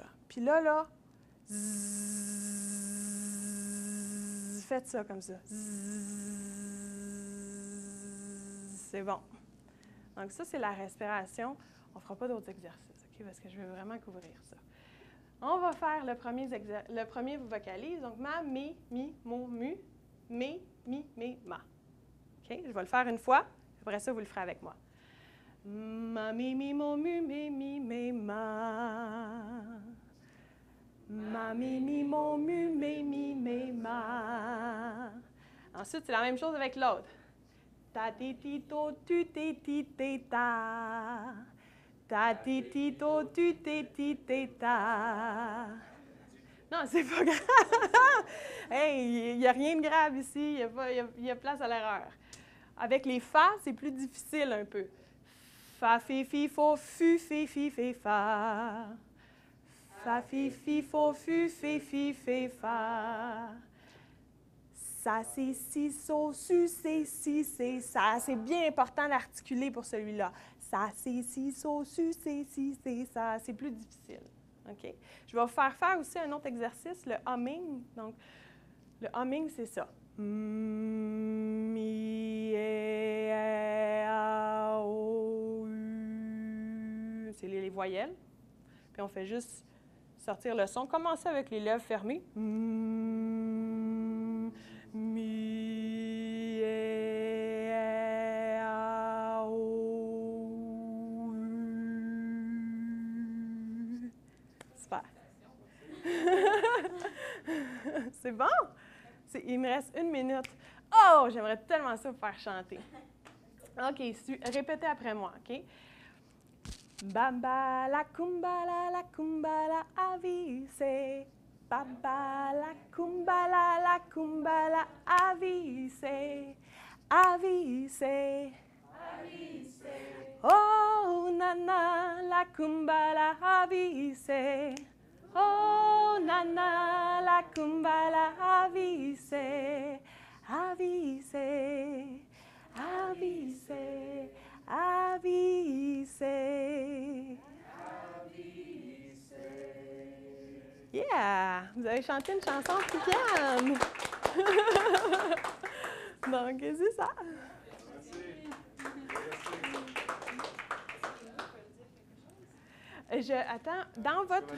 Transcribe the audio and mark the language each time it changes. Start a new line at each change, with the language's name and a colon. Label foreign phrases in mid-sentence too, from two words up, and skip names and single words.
French: Puis là, zzz, faites ça, comme ça. C'est bon. Donc ça, c'est la respiration. On ne fera pas d'autres exercices, OK? Parce que je vais vraiment couvrir ça. On va faire le premier vocalise. Donc, ma, mi, mo, mu, mé, mi, ma. OK? Je vais le faire une fois. Après ça, vous le ferez avec moi. Ma, mi, mo, mu, mé, ma. Ma, mi, mo, mu, mé, ma. Ensuite, c'est la même chose avec l'autre. Ta, ti, ti, to, tu, ti, ta. Ta, ti, ti, to, tu, ti, ta. Non, c'est pas grave. Hey, il n'y a rien de grave ici. Il y a place à l'erreur. Avec les fa, c'est plus difficile un peu. Fa, fi, fo, fu, fi, fa. Fa, fi, fo, fu, fi, fa. Ça, c'est si, so, su, c'est si, c'est ça. C'est bien important d'articuler pour celui-là. Ça, c'est si, so, su, c'est si, c'est ça. C'est plus difficile. OK? Je vais vous faire aussi un autre exercice, le humming. Donc, le humming, c'est ça. Mi, a, o, u. C'est les voyelles. Puis on fait juste sortir le son. Commencez avec les lèvres fermées. Mi, a, o, u. Super. C'est bon? Il me reste 1 minute. Oh, j'aimerais tellement ça vous faire chanter. OK, répétez après moi, OK? Bamba la kumbala avise. Bamba la kumbala avise. Avise. Avise. Oh, nana la kumbala avise. Oh, nana, la kumbala avise, avise, avise, avise. Yeah! Vous avez chanté une chanson africaine! Donc, c'est ça. Attends, dans votre...